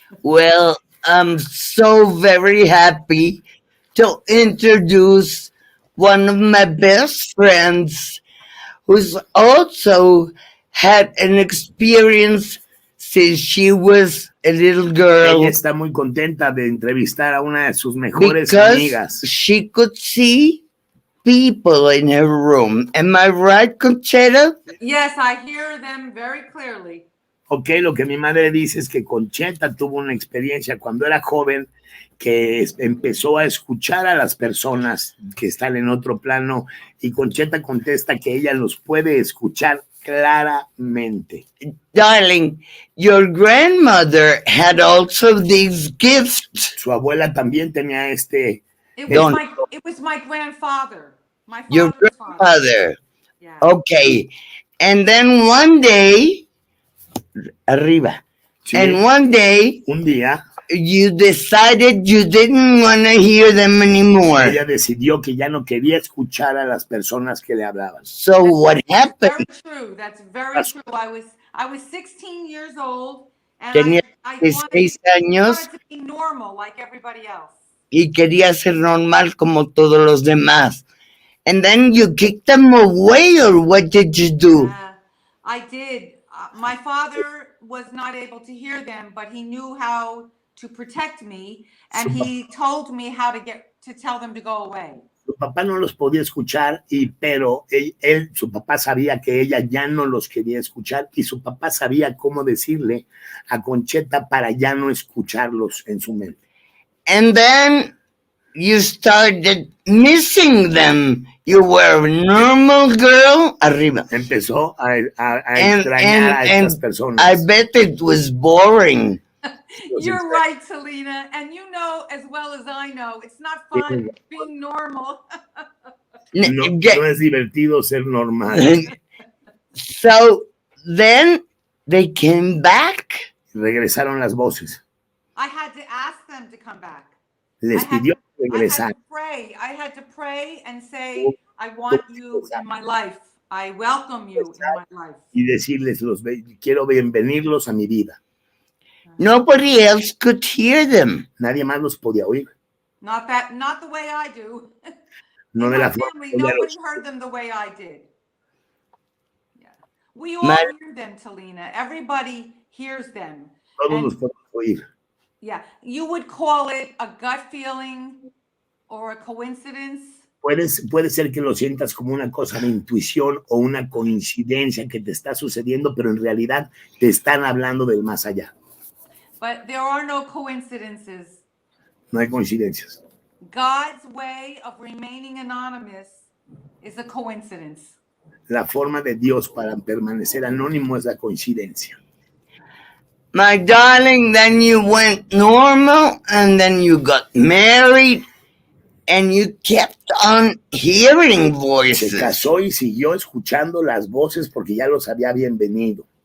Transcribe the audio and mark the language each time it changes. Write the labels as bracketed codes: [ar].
[en] Well, I'm so very happy to introduce one of my best friends who's also had an experience since she was a little girl. [es] Ella está muy contenta de entrevistar a una de sus mejores [en] because [es] amigas. [en] she could see people in her room. Am I right, Concetta? Yes, I hear them very clearly. [es] Ok, lo que mi madre dice es que Concetta tuvo una experiencia cuando era joven que empezó a escuchar a las personas que están en otro plano y Concetta contesta que ella los puede escuchar claramente. [en] Darling, your grandmother had also these gifts. [es] Su abuela también tenía este... [en] It was my grandfather. My Your father's father. grandfather. Yeah. Okay. And then one day, arriba. [es] Sí, [en] And one day, [es] un día [en] you decided you didn't want to hear them anymore. [es] ella decidió que ya no quería escuchar a las personas que le hablaban. [en] So what happened? Very true. That's very true. I was 16 years old, and [es] Tenía [en] I [es] 16 años [en] wanted to be normal like everybody else. [es] y quería ser normal como todos los demás. [en] And then you kicked them away, or what did you do? I did. My father was not able to hear them, but he knew how to protect me, and he told me how to tell them to go away. [es] Su papá no los podía escuchar, pero su papá sabía que ella ya no los quería escuchar y su papá sabía cómo decirle a Concetta para ya no escucharlos en su mente. [en] And then you started missing them. You were a normal girl. Arriba. [es] Empezó a extrañar a estas personas. [en] I bet it was boring. You're right, Talina. And you know as well as I know, it's not fun being normal. [es] No es divertido ser normal. [en] So then they came back. [es] Regresaron las voces. [en] I had to ask them to come back. [es] Les pidió regresar. [en] I had to pray and say, I want you in my life. I welcome you in my life. [es] Y decirles, quiero bienvenirlos a mi vida. [en] Nobody else could hear them. [es] Nadie más los podía oír. [en] Not the way I do. [es] No de la forma. [en] Nobody heard them the way I did. Yeah. We all hear them, Talina. Everybody hears them. [es] Todos los podemos oír. [en] Yeah, you would call it a gut feeling or a coincidence. [es] Puede ser que lo sientas como una cosa de intuición o una coincidencia que te está sucediendo, pero en realidad te están hablando del más allá. [en] But there are no coincidences. [es] No hay coincidencias. [en] God's way of remaining anonymous is a coincidence. [es] La forma de Dios para permanecer anónimo es la coincidencia. [en] My darling, then you went normal, and then you got married, and you kept on hearing voices. [es] Se casó y siguió escuchando las voces porque ya los había bienvenido.